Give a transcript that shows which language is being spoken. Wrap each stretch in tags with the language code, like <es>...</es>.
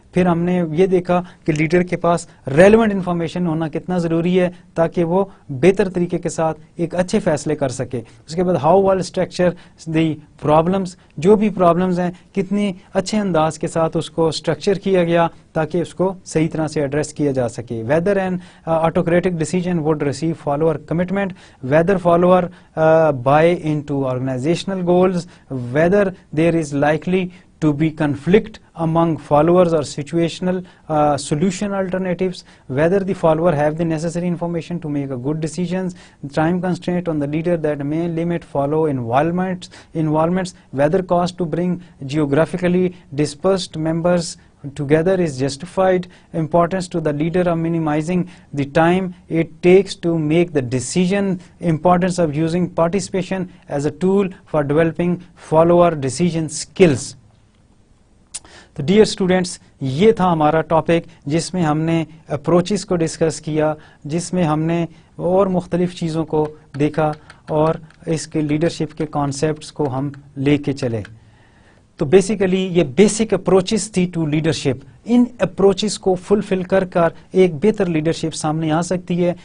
<ur>پھر ہم نے یہ دیکھا کہ لیڈر کے پاس ریلیونٹ انفارمیشن ہونا کتنا ضروری ہے تاکہ وہ بہتر طریقے کے ساتھ ایک اچھے فیصلے کر سکے. اس کے بعد how will structure the problems, جو بھی پرابلمس ہیں کتنی اچھے انداز کے ساتھ اس کو اسٹرکچر کیا گیا تاکہ اس کو صحیح طرح سے ایڈریس کیا جا سکے.</ur> <en>Whether an autocratic decision would receive follower commitment, whether follower buy in to organizational goals, whether there is likely to be conflict among followers or situational solution alternatives, whether the follower have the necessary information to make a good decisions, time constraint on the leader that may limit follow involvements, whether cost to bring geographically dispersed members together is justified, importance to the leader of minimizing the time it takes to make the decision, importance of using participation as a tool for developing follower decision skills.</en> <ur>تو dear students, یہ تھا ہمارا topic جس میں ہم نے approaches کو discuss کیا, جس میں ہم نے اور مختلف چیزوں کو دیکھا اور اس کے لیڈرشپ کے کانسیپٹس کو ہم لے کے چلے. تو بیسیکلی یہ بیسک اپروچز تھی ٹو لیڈرشپ. ان اپروچز کو فلفل کر ایک بہتر لیڈرشپ سامنے آ سکتی ہے.</ur>